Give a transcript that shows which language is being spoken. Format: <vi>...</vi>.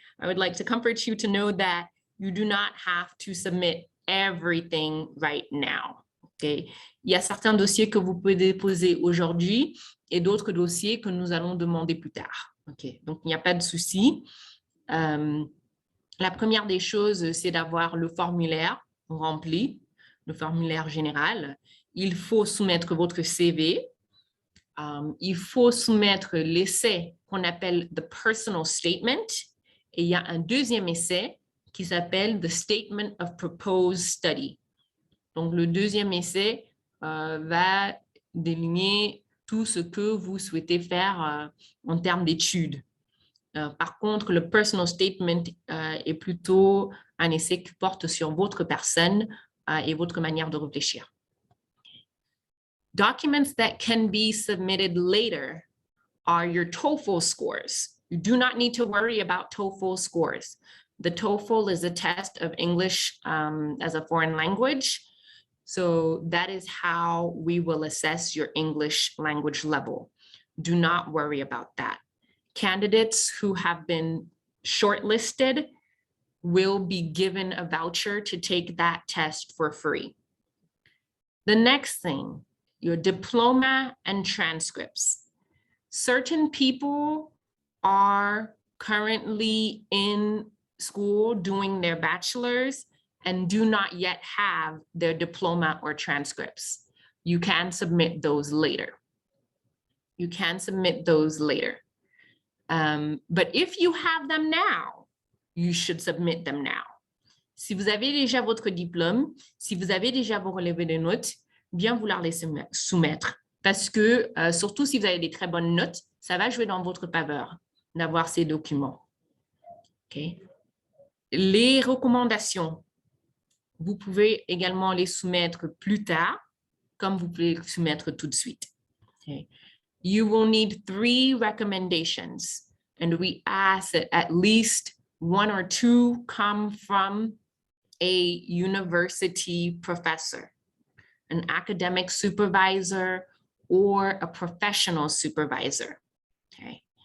<en>I would like to comfort you to know that you do not have to submit everything right now. Okay?</en> <fr>Il y a certains dossiers que vous pouvez déposer aujourd'hui et d'autres dossiers que nous allons demander plus tard. Okay? Donc, il n'y a pas de souci. La première des choses, c'est d'avoir le formulaire rempli, le formulaire général. Il faut soumettre votre CV. Il faut soumettre l'essai qu'on appelle the personal statement. Et il y a un deuxième essai qui s'appelle the statement of proposed study. Donc, le deuxième essai va déligner tout ce que vous souhaitez faire en termes d'études. Par contre, le personal statement est plutôt un essai qui porte sur votre personne et votre manière de réfléchir.</fr> <en>Documents that can be submitted later are your TOEFL scores. You do not need to worry about TOEFL scores. The TOEFL is a test of English as a foreign language. So that is how we will assess your English language level. Do not worry about that. Candidates who have been shortlisted will be given a voucher to take that test for free. The next thing, your diploma and transcripts. Certain people are currently in school doing their bachelor's and do not yet have their diploma or transcripts. You can submit those later. You can submit those later. But if you have them now, you should submit them now.</en> <fr>Si vous avez déjà votre diplôme, si vous avez déjà vos relevés de notes, bien vouloir les soumettre. Parce que, surtout si vous avez des très bonnes notes, ça va jouer dans votre faveur d'avoir ces documents. Okay. Les recommandations, vous pouvez également les soumettre plus tard, comme vous pouvez les soumettre tout de suite.</fr> <en>Okay. You will need 3 recommendations, and we ask that at least 1 or 2 come from a university professor, an academic supervisor, or a professional supervisor. Okay.</en>